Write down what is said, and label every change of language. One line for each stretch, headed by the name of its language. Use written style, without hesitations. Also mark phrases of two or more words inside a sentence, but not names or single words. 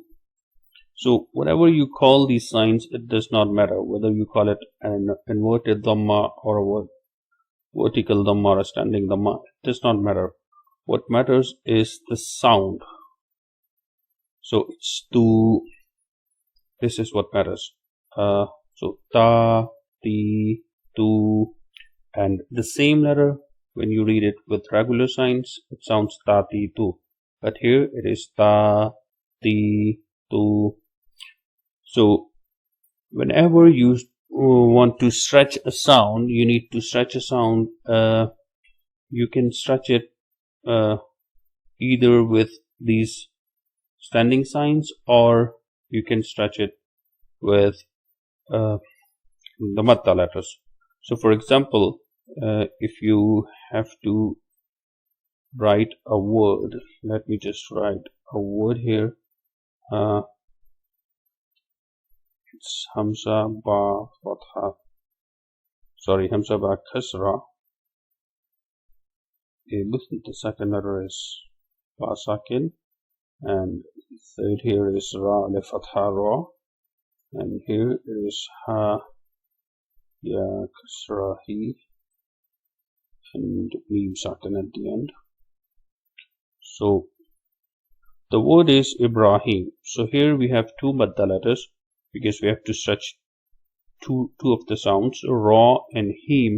English: So whatever you call these signs, it does not matter whether you call it an inverted dhamma or a vertical dhamma or a standing dhamma. It does not matter. What matters is the sound. So it's tu. This is what matters. So ta, ti, tu, and the same letter when you read it with regular signs, it sounds ta, ti, tu. But here it is ta, ti, tu. So whenever you want to stretch a sound, you need to stretch a sound. You can stretch it either with these standing signs, or you can stretch it with the madda letters. So for example, if you have to write a word, let me just write a word here. It's
Arabic: همزة باء فتحة، همزة باء كسرة.
English: The second letter is
Arabic: باء ساكن,
English: and third here is
Arabic: راء ألف فتحة راء,
English: and here is
Arabic: هاء ياء كسرة هِ,
English: and
Arabic: ميم ساكن
English: at the end. So the word is Ibrahim. So here we have two madda letters because we have to stretch two of the sounds, ra and him.